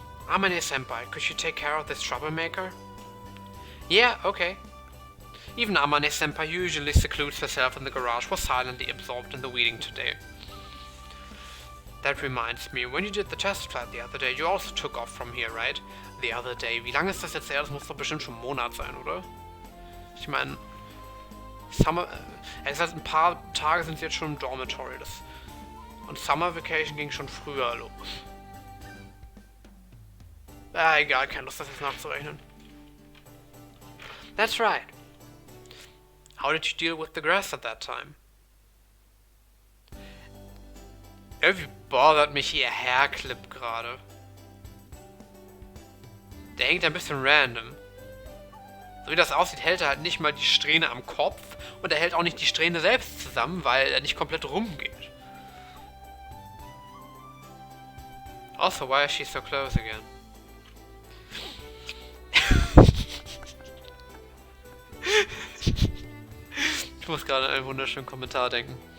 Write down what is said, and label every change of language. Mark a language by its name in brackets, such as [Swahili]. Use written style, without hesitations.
[English] Amane-senpai, could you take care of this troublemaker? Yeah, okay. Even Amane-senpai usually secludes herself in the garage was silently absorbed in the weeding today. That reminds me, when you did the test flight the other day, you also took off from here, right? The other day. [German] Wie lange ist das jetzt her? Das muss doch bestimmt schon ein Monat sein, oder? Ich meine, ein paar Tage sind sie jetzt schon im Dormitory. Und [English] Summer Vacation [German] ging schon früher los. Egal, keine Lust, das jetzt nachzurechnen. [English] That's right. How did you deal with the grass at that time? [German] Irgendwie bothert mich ihr Hairclip gerade. Der hängt ein bisschen random. So wie das aussieht, hält er halt nicht mal die Strähne am Kopf und er hält auch nicht die Strähne selbst zusammen, weil er nicht komplett rumgeht. [English] Also, why is she so close again? [German] Ich muss gerade an einen wunderschönen Kommentar denken.